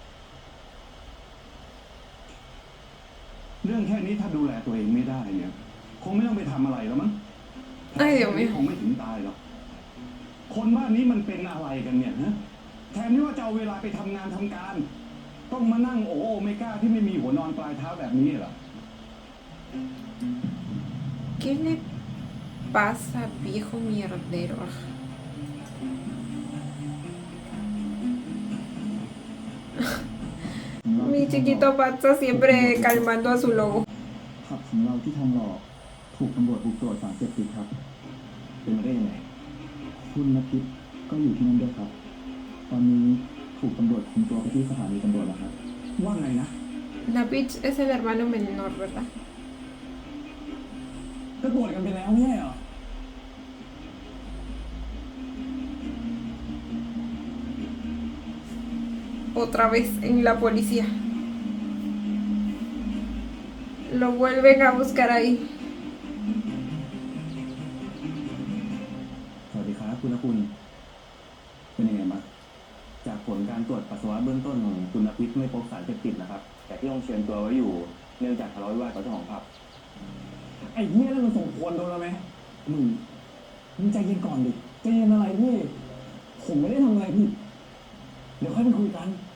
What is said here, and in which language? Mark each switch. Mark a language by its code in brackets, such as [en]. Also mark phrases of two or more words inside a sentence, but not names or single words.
[th] เรื่องแค่นี้ถ้าดูแลตัวเองไม่ได้เนี่ย คงไม่ต้องไปทำอะไรแล้วมั้ง เอ้ยเดี๋ยวไม่ คงไม่ถึงตายหรอกคนบ้านนี้มันเป็นอะไรกันเนี่ยฮะแทนที่ว่าจะเอาเวลาไปทำงานทำการ ต้องมานั่งโอเมก้าที่ไม่มีหัวนอนปลายเท้าแบบนี้เหรอ [es] ¿Qué le pasa, viejo mierdero? Mi chiquito Patsa siempre calmando a su lobo. [th] ผับของเราที่ทองหล่อถูกตำรวจบุกตรวจสารเสพติดครับ เป็นมาได้ยังไงคุณนภิษก็อยู่ที่นั่นด้วยครับ ตอนนี้ถูกตำรวจคุมตัวไปที่สถานีตำรวจแล้วครับ ว่าไงนะ [es] Napich es el hermano menor, ¿verdad? [th] ก็ตรวจกันไปแล้วไม่ใช่เหรอ [es] Otra vez en la policía. Lo vuelven a buscar ahí. [th] สวัสดีครับคุณนคุณเป็นยังไงบ้างจากผลการตรวจปัสสาวะเบื้องต้นของคุณนภิษไม่พบสารเสพติดนะครับ แต่ที่ต้องเชิญตัวไว้อยู่เนื่องจากทะเลาะวิวาทกับเจ้าของผับ ไอ้เหี้ยนั่นมันสมควรโดนแล้วไหมมึงใจเย็นก่อนดิใจเย็นอะไรพี่ผมไม่ได้ทำอะไรผิดเดี๋ยวค่อยไปคุยกัน